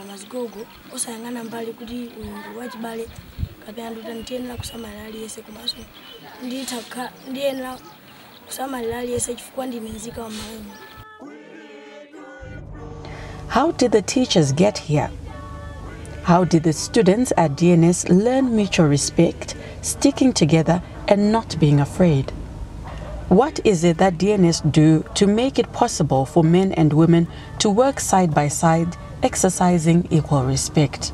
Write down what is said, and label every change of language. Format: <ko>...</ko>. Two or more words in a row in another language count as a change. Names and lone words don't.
<ny>mazigogo osayang'ana mbali kuti uyu wachibale kapena nditaniyenera kusamalira aliyese komanso ndiyenera kusamalira aliyese chifukwa ndine nzika wa malemu.</ny> <en>How did the teachers get here? How did the students at DNS learn mutual respect, sticking together and not being afraid? What is it that DNS do to make it possible for men and women to work side by side, exercising equal respect?</en>